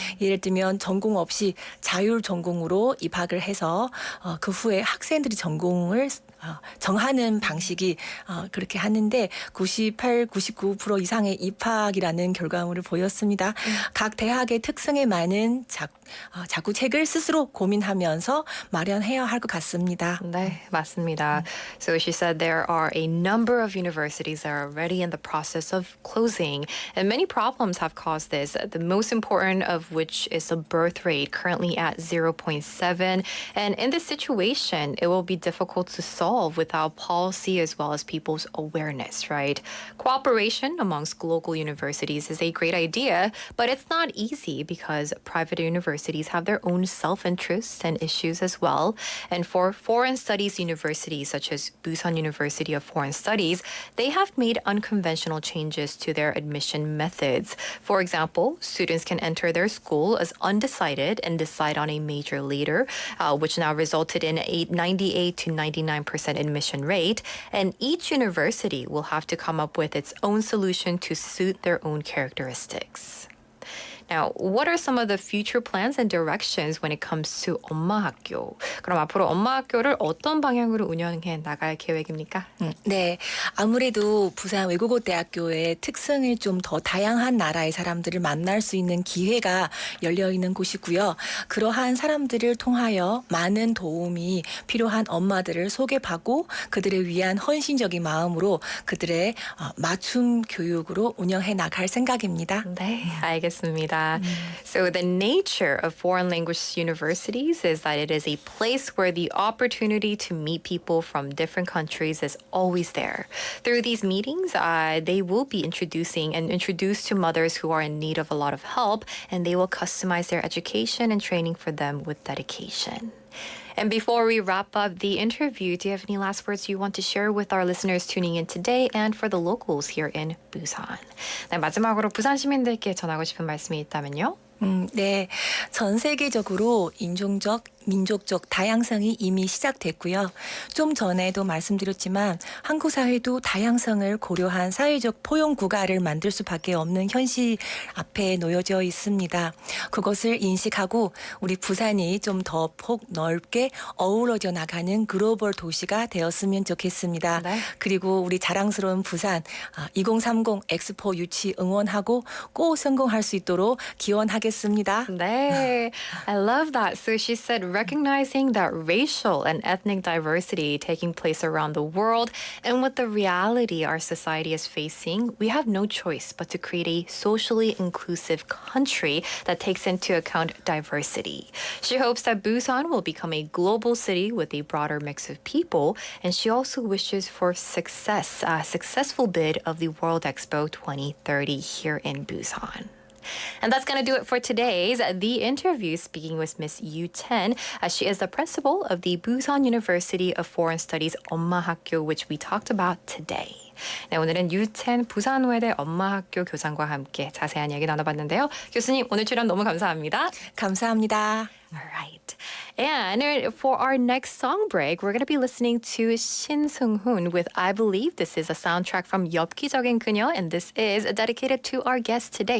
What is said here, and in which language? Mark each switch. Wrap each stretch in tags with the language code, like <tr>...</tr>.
<ko>예를 들면 전공 없이 자율 전공으로 입학을 해서 그 후에 학생들이 전공을 정하는 방식이 그렇게 하는데 98, 99% 이상의 입학이라는 결과물을 보였습니다. 각 대학의 특성에 맞는 자구책을 스스로 고민하면서 마련해야 할 것 같습니다. 네, 맞습니다.</ko> <en>So she said there are a number of universities that are already in the process of closing, and many problems have caused this. The most important of which is the birth rate, currently at 0.7. And in this situation, it will be difficult to solve without policy as well as people's awareness, right? Cooperation amongst local universities is a great idea, but it's not easy because private universities have their own self-interests and issues as well. And for foreign studies universities such as Busan University of Foreign Studies, they have made unconventional changes to their admission methods. For example, students can enter their school as undecided and decide on a major later, which now resulted in a 98 to 99% admission rate. And each university will have to come up with its own solution to suit their own characteristics. Now, what are some of the future plans and directions when it comes to 엄마학교?</en> <ko>그럼 앞으로 엄마학교를 어떤 방향으로 운영해 나갈 계획입니까? 네, 아무래도 부산 외국어대학교의 특성을 좀 더 다양한 나라의 사람들을 만날 수 있는 기회가 열려 있는 곳이고요. 그러한 사람들을 통하여 많은 도움이 필요한 엄마들을 소개받고 그들을 위한 헌신적인 마음으로 그들의 맞춤 교육으로 운영해 나갈 생각입니다. 네, 알겠습니다.</ko> <en>So the nature of foreign language universities is that it is a place where the opportunity to meet people from different countries is always there. Through these meetings, they will be introduced to mothers who are in need of a lot of help, and they will customize their education and training for them with dedication. And before we wrap up the interview, do you have any last words you want to share with our listeners tuning in today and for the locals here in Busan?</en> <ko>네, 마지막으로 부산 시민들께 전하고 싶은 말씀이 있다면요? 네. 전 세계적으로 인종적 민족적 다양성이 이미 시작됐고요. 좀 전에도 말씀드렸지만 한국 사회도 다양성을 고려한 사회적 포용 국가를 만들 수밖에 없는 현실 앞에 놓여져 있습니다. 그것을 인식하고 우리 부산이 좀 더 폭넓게 어우러져 나가는 글로벌 도시가 되었으면 좋겠습니다. 네. 그리고 우리 자랑스러운 부산 2030 엑스포 유치 응원하고 꼭 성공할 수 있도록 기원하겠습니다.</ko> <en>네. I love that. So she said recognizing that racial and ethnic diversity taking place around the world and with the reality our society is facing, we have no choice but to create a socially inclusive country that takes into account diversity. She hopes that Busan will become a global city with a broader mix of people, and she also wishes for success, a successful bid of the World Expo 2030 here in Busan. And that's going to do it for today's The Interview, speaking with Miss Yu Chen. She is the principal of the Busan University of Foreign Studies 엄마학교, which we talked about today.</en> <ko>네, 오늘은 유첸 부산외대 엄마학교 교장과 함께 자세한 이야기 나눠봤는데요. 교수님, 오늘 출연 너무 감사합니다. 감사합니다.</ko> <en>All right. And for our next song break, we're going to be listening to Shin Seung-hoon with I Believe. This is a soundtrack from 엽기적인 그녀, and this is dedicated to our guest today.</en>